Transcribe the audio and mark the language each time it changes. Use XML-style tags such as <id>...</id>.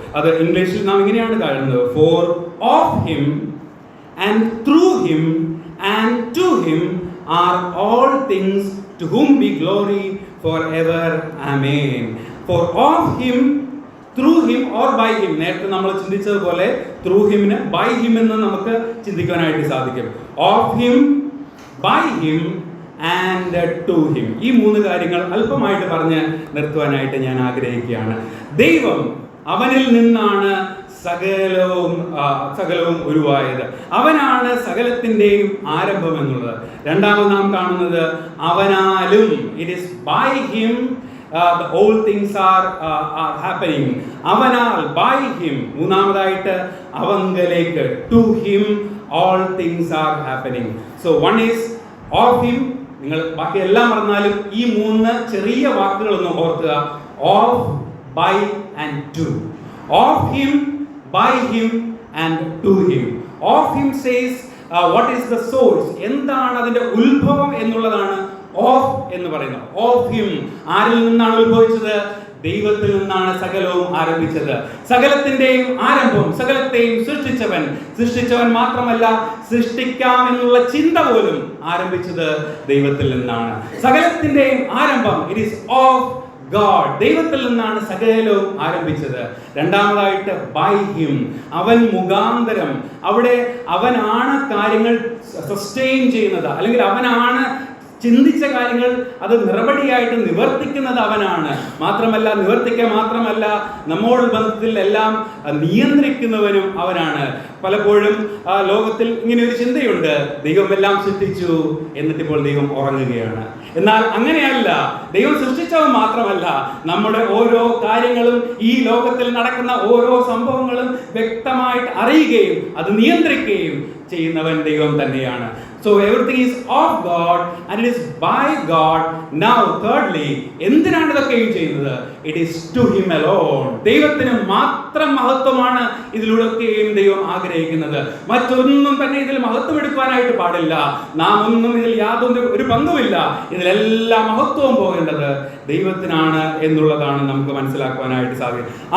<ml>അത് ഇംഗ്ലീഷിൽ നാം ഇങ്ങനെയാണ് കാണുന്നത്,</ml> <en>For of him and through him and to him are all things, to whom be glory forever, amen. For of him, through him or by him,</en> <ml>നേരത്തെ നമ്മൾ ചിന്തിച്ചതുപോലെ</ml> <en>through him നെ by him</en> <ml>എന്ന് നമുക്ക് ചിന്തിക്കാനായിട്ട് സാധിക്കും.</ml> <en>of him, by him and to him.</en> <ml>ഈ 3 കാര്യങ്ങൾ അല്പമായിട്ട് പറഞ്ഞ് നിർത്തുവാനായിട്ട് ഞാൻ ആഗ്രഹിക്കുകയാണ്. ദൈവം, അവനിൽ നിന്നാണ് സകലവും ഉരുവായത്. അവനാണ് സകലത്തിന്റെയും ആരംഭം എന്നുള്ളത്. രണ്ടാമത് നാം കാണുന്നത് അവനാലും,</ml> <en>It is by him all things are happening.</en> <ml>അവനാൽ,</ml> <en>by him.</en> <ml>മൂന്നാമതായിട്ട് അവങ്കലേക്ക്,</ml> <en>to him all things are happening. So one is of him.</en> <ml>നിങ്ങൾ ബാക്കി എല്ലാം പറഞ്ഞാലും ഈ 3 ചെറിയ വാക്കുകളൊന്ന് ഓർക്കുക,</ml> <en>of, by and to. Of him, by him and to him. Of him says what is the source,</en> <ml>എന്താണ് അതിന്റെ ഉത്ഭവം എന്നുള്ളതാണ് of എന്ന് പറയുന്നത്.</ml> <en>of him,</en> <ml>ആരിൽ നിന്നാണ് ഉത്ഭവിച്ചത്? ദൈവത്തിൽ നിന്നാണ് സകലവും ആരംഭിച്ചത്. സകലത്തിന്റെയും ആരംഭം, സകലത്തെയും സൃഷ്ടിച്ചവൻ മാത്രമല്ല, സൃഷ്ടിക്കാമെന്നുള്ള ചിന്ത പോലും ആരംഭിച്ചത് ദൈവത്തിൽ നിന്നാണ്. സകലത്തിന്റെയും ആരംഭം,</ml> <en>it is of God,</en> <ml>ദൈവത്തിൽ നിന്നാണ് സകലവും ആരംഭിച്ചത്. രണ്ടാമതായിട്ട്</ml> <en>by him,</en> <ml>അവൻ മുഖാന്തരം. അവിടെ അവനാണ് കാര്യങ്ങൾ സസ്റ്റെയിൻ ചെയ്യുന്നത്, അല്ലെങ്കിൽ അവനാണ് ചിന്തിച്ച കാര്യങ്ങൾ അത് നിറപടിയായിട്ട് നിവർത്തിക്കുന്നത് അവനാണ്. നിവർത്തിക്കുക മാത്രമല്ല, നമ്മോട് ബന്ധത്തിൽ എല്ലാം നിയന്ത്രിക്കുന്നവനും അവനാണ്. പലപ്പോഴും ലോകത്തിൽ ഇങ്ങനെ ഒരു ചിന്തയുണ്ട്, ദൈവം എല്ലാം സൃഷ്ടിച്ചു എന്നിട്ടിപ്പോൾ ദൈവം ഉറങ്ങുകയാണ്. എന്നാൽ അങ്ങനെയല്ല. ദൈവം സൃഷ്ടിച്ചവൻ മാത്രമല്ല, നമ്മുടെ ഓരോ കാര്യങ്ങളും, ഈ ലോകത്തിൽ നടക്കുന്ന ഓരോ സംഭവങ്ങളും വ്യക്തമായിട്ട് അറിയുകയും അത് നിയന്ത്രിക്കുകയും ചെയ്യുന്നവൻ ദൈവം തന്നെയാണ്.</ml> <en>So everything is of God and it is by God. Now thirdly,</en> <ml>എന്തിനാണ് ഇതൊക്കെയും ചെയ്യുന്നത്?</ml> <en>It is to him alone.</en> <ml>ദൈവത്തിന് മാത്രം മഹത്വമാണ് ഇതിലൂടെയൊക്കെയും ദൈവം ആഗ്രഹിക്കുന്നത്. മറ്റൊന്നും തന്നെ ഇതിൽ മഹത്വം എടുക്കുവാനായിട്ട് പാടില്ല. നാം ഒന്നും ഇതിൽ യാതൊരു ഒരു പങ്കുമില്ല. ഇതിലെല്ലാം മഹത്വവും പോകേണ്ടത് ദൈവത്തിനാണ് എന്നുള്ളതാണ് നമുക്ക് മനസ്സിലാക്കുവാനായിട്ട് സാധിക്കും.</ml>